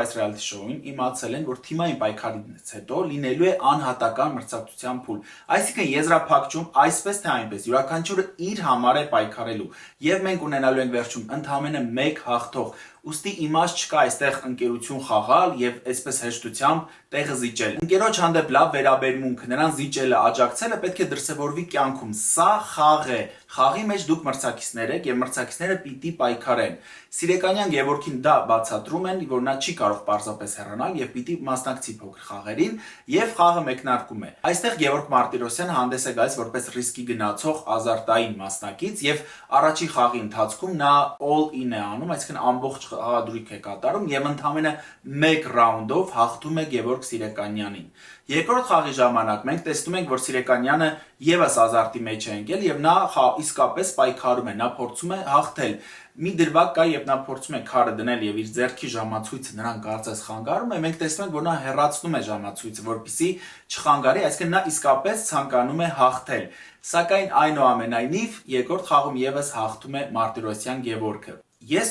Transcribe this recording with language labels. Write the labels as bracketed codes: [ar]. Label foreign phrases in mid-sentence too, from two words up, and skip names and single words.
[hy] այս [en] reality show- [hy] ին իմացել են, որ թիմային պայքարից հետո լինելու է անհատական մրցակցության փուլ։ Այսինքն եզրափակչում այսպես թե այնպես յուրաքանչյուրը իր համար է պայքարելու եւ մենք ունենալու ենք վերջում ընդամենը մեկ հաղթող։ Ուստի իմաստ չկա այստեղ ընկերություն խաղալ եւ այսպես հեշտությամբ տեղը զիջել։ Ընկերոջ հանդեպ լավ վերաբերմունք, նրան զիջելը, աջակցելը պետք է դրսևորվի կյանքում։ Սա խաղ է։ Խաղի մեջ դուք մրցակիցներ եք եւ մրցակիցները պիտի պայքարեն։ Սիրեկանյան Գևորգին դա բացատրում են, որ նա չի կարող պարզապես հեռանալ եւ պիտի մասնակցի փոքր խաղերին եւ խաղը մեկնարկում է։ Այստեղ Գևորգ Մարտիրոսյանը հանդես է գալիս որպես ռիսկի գնացող ազարտային մասնակից եւ առաջին խաղի ընթացքում նա all-in է անում, այսինքն ամբողջ խաղադրույք է կատարում եւ ընդամենը 1 ռաունդով հաղթում է Գևորգ Սիրեկանյանին։ Երկրորդ խաղի ժամանակ մենք տեսնում ենք, որ Սիրեկանյանը եւս ազարտի մեջ է ընկել եւ նա իսկապես պայքարում է, նա փորձում է հաղթել։ Մի դրվագ կա, երբ նա փորձում է քարը դնել եւ իր ձեռքի ժամացույցը նրան կարծես խանգարում է, մենք տեսնում ենք, որ նա հեռացնում է ժամացույցը, որպեսզի չխանգարի, այսինքն նա իսկապես ցանկանում է հաղթել։ Սակայն այնուամենայնիվ երկրորդ խաղում եւս հաղթում է Մարտիրոսյան Գևորգը։ Ես